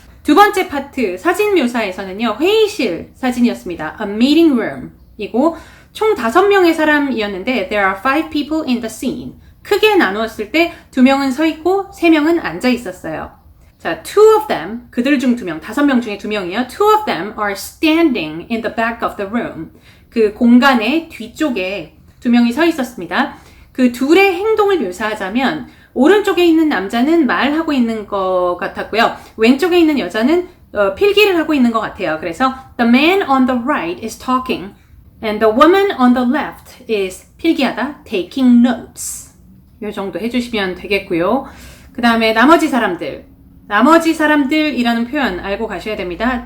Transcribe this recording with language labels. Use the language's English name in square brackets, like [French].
[Korean] 두 번째 파트 사진 묘사에서는요. 회의실 사진이었습니다. [English] A meeting room [Korean] 이고 총 5명의 사람이었는데 [English] There are 5 people in the scene. [Korean] 크게 나누었을 때 2명은 서 있고 3명은 앉아 있었어요. 자, [English] 2 of them, [Korean] 그들 중 2명, 5명 중에 2명이에요. [English] 2 of them are standing in the back of the room. [Korean] 그 공간의 뒤쪽에 2명이 서 있었습니다. 그 둘의 행동을 묘사하자면 오른쪽에 있는 남자는 말하고 있는 것 같았고요. 왼쪽에 있는 여자는 필기를 하고 있는 것 같아요. 그래서 [English] the man on the right is talking and the woman on the left is [Korean] 필기하다, [English] taking notes. [Korean] 이 정도 해주시면 되겠고요. 그 다음에 나머지 사람들이라는 표현 알고 가셔야 됩니다.